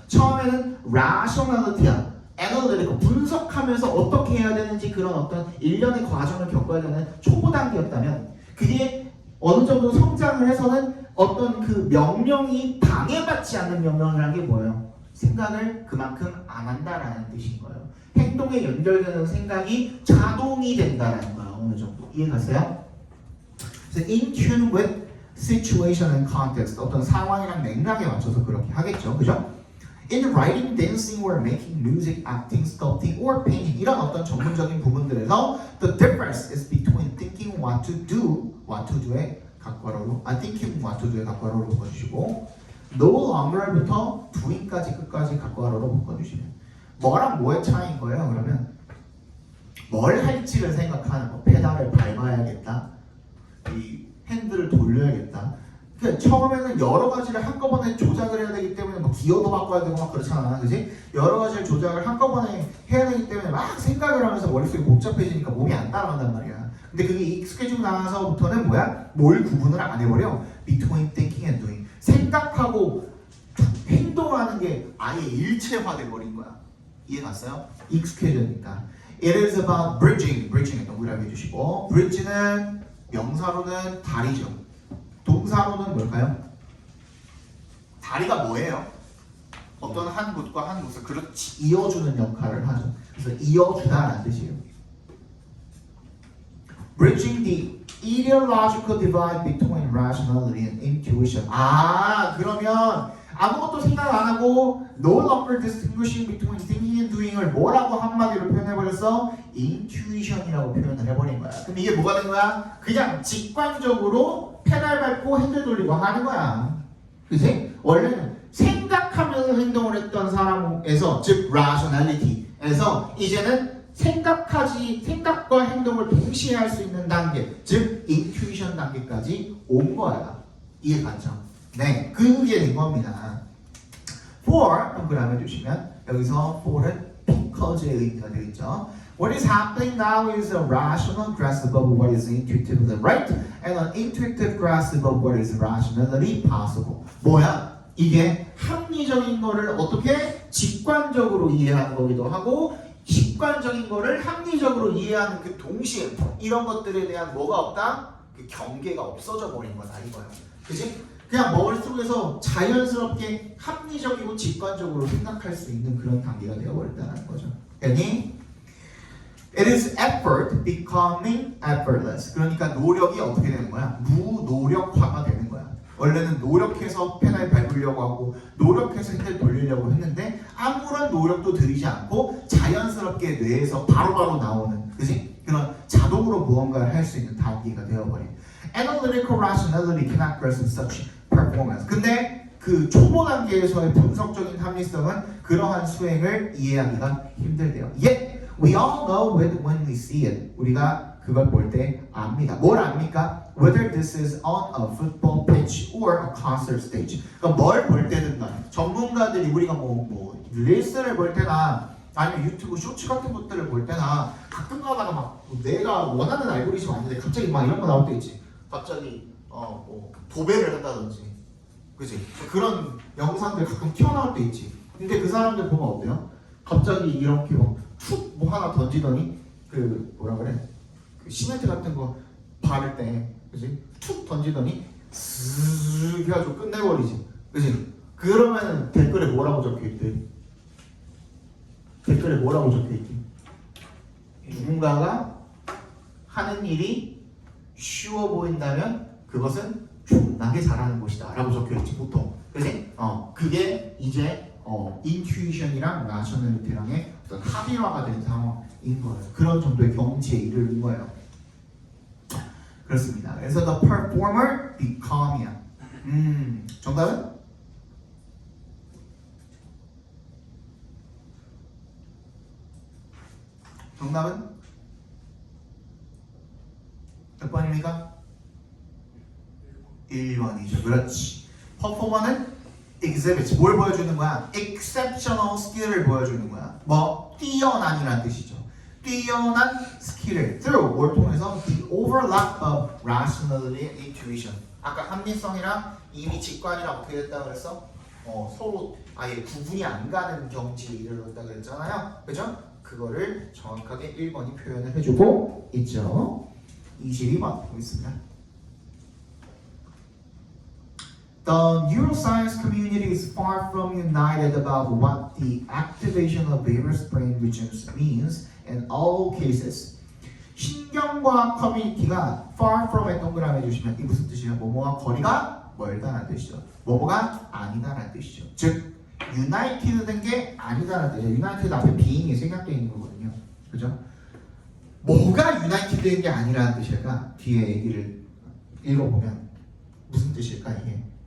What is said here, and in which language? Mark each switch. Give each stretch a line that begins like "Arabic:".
Korean: 처음에는 rationality야. analytical, 분석하면서 어떻게 해야 되는지 그런 어떤 일련의 과정을 겪어야 되는 초보 단계였다면 그게 어느 정도 성장을 해서는 어떤 그 명령이 방해받지 않는 명령이라는 게 뭐예요? 생각을 그만큼 안 한다라는 뜻인 거예요. 행동에 연결되는 생각이 자동이 된다라는 거예요. 어느 정도 이해갔어요? 그래서
English: in tune with situation and context,
Korean: 어떤 상황이랑 맥락에 맞춰서 그렇게 하겠죠, 그죠?
English: In writing, dancing, or making music, acting, sculpting, or painting
Korean: 이런 어떤 전문적인 부분들에서
English: the difference is between thinking what to do
Korean: 의 각괄어로,
English: thinking what to do의
Korean: 각괄어로 바꿔주시고
English: no longer부터 doing
Korean: 까지 끝까지 각괄어로 바꿔주시면 뭐랑 뭐의 차이인 거예요? 그러면 뭘 할지를 생각하는 거, 페달을 밟아야겠다, 이 핸들을 돌려야겠다. 그러니까 처음에는 여러 가지를 한꺼번에 조작을 해야 되기 때문에 뭐 기어도 바꿔야 되고 막 그렇잖아, 그지? 여러 가지를 조작을 한꺼번에 해야 되기 때문에 막 생각을 하면서 머릿속이 복잡해지니까 몸이 안 따라간단 말이야. 근데 그게 익숙해지고 나서부터는 뭐야? 뭘 구분을 안 해버려?
English: Between thinking and doing.
Korean: 생각하고 행동하는 게 아예 일체화돼 버린 거야. 이해 갔어요? 익숙해지니까.
English: It is about bridging.
Korean: bridging에 동그라미 해주시고, bridge는 명사로는 다리죠. 동사로는 뭘까요? 다리가 뭐예요? 어떤 한 곳과 한 곳을 그렇지 이어주는 역할을 하죠. 그래서 이어주다라는 뜻이에요.
English: Bridging the ideological divide between rationality and intuition.
Korean: 그러면 아무것도 생각 안 하고
English: no longer distinguishing between thinking and doing
Korean: 을 뭐라고 한마디로 표현해버렸어? intuition이라고 표현을 해버린 거야. 그럼 이게 뭐가 된 거야? 그냥 직관적으로 페달 밟고 핸들 돌리고 하는 거야. 그치? 원래는 생각하면서 행동을 했던 사람에서, 즉 rationality에서 이제는 생각과 행동을 동시에 할 수 있는 단계, 즉 intuition 단계까지 온 거야. 이해 갔죠? 네, 그게 된 겁니다. For 동그라미 해주시면 여기서 for는 because의 의미가 되겠죠.
English: What is happening now is a rational grasp of what is intuitively right and an intuitive grasp of what is rationally possible.
Korean: 뭐야? 이게 합리적인 거를 어떻게 직관적으로 이해하는 거기도 하고 직관적인 거를 합리적으로 이해하는 그 동시에 이런 것들에 대한 뭐가 없다? 그 경계가 없어져 버린 거다 이거야. 그치? 그냥 머릿속에서 자연스럽게 합리적이고 직관적으로 생각할 수 있는 그런 단계가 되어버렸다는 거죠. 그러니
English: it is effort becoming effortless.
Korean: 그러니까 노력이 어떻게 되는 거야? 무노력화가 되는 거야. 원래는 노력해서 페달 밟으려고 하고 노력해서 핸들 돌리려고 했는데 아무런 노력도 들이지 않고 자연스럽게 뇌에서 바로바로 나오는, 그지? 그런 자동으로 무언가를 할 수 있는 단계가 되어버린.
English: Analytical rationality cannot grasp such performance.
Korean: 근데 그 초보 단계에서의 분석적인 합리성은 그러한 수행을 이해하기가 힘들대요.
English: Yet we all know when we see it.
Korean: 우리가 그걸 볼 때 압니다. 뭘 압니까?
English: Whether this is on a football pitch or a concert stage.
Korean: 그러니까 뭘 볼 때든 간에 전문가들이 우리가 뭐 릴스를 볼 때나 아니면 유튜브 쇼츠 같은 것들을 볼 때나 가끔 가다가 막 내가 원하는 알고리즘 아닌데 갑자기 막 이런 거 나올 때 있지. 갑자기 뭐 도배를 한다든지, 그지? 그런 영상들 가끔 튀어나올 때 있지. 근데 그 사람들 보면 어때요? 갑자기 이렇게 막 툭 뭐 하나 던지더니 그 뭐라 그래? 그 시멘트 같은 거 바를 때, 그지? 툭 던지더니 쓱 해가지고 끝내버리지, 그지? 그러면 댓글에 뭐라고 적혀있대? 댓글에 뭐라고 적혀있지? 누군가가 하는 일이 쉬워 보인다면 그것은 존나게 잘하는 것이다 라고 적혀있지 보통, 그지? 그게 이제 인투이션이랑 라셔널리티랑의 어떤 합의화가 된 상황인 거예요. 그런 정도의 경지에 이르는 거예요. 그렇습니다. 그래서
English: the performer become이야.
Korean: 정답은? 정답은? 몇 번입니까? 1번이죠. 그렇지. 퍼포머는 exhibits 뭘 보여주는 거야?
English: exceptional skill
Korean: 을 보여주는 거야. 뭐 뛰어난이라는 뜻이죠. 뛰어난 스킬을
English: through
Korean: 뭘 통해서
English: the overlap of rationality and intuition.
Korean: 아까 합리성이랑 이미 직관이랑 어떻게 됐다 그랬어? 서로 아예 구분이 안 가는 경지에 이르렀다 그랬잖아요. 그죠? 그거를 정확하게 1번이 표현을 해주고 있죠. 22번 보겠습니다.
English: The neuroscience community is far from united about what the activation of various brain regions means in all cases.
Korean: 신경과학 커뮤니티가
English: far from
Korean: 에 동그라미 해주시면 이 무슨 뜻이에요? 뭐뭐와 거리가 멀다라는 뜻이죠. 뭐뭐가 아니다라는 뜻이죠. 즉 united 된 게 아니다라는 뜻이에요. united 앞에 being이 생략되어 있는 거거든요. 그죠? 뭐가 united 된 게 아니라는 뜻일까? 뒤에 얘기를 읽어보면 무슨 뜻일까 이게?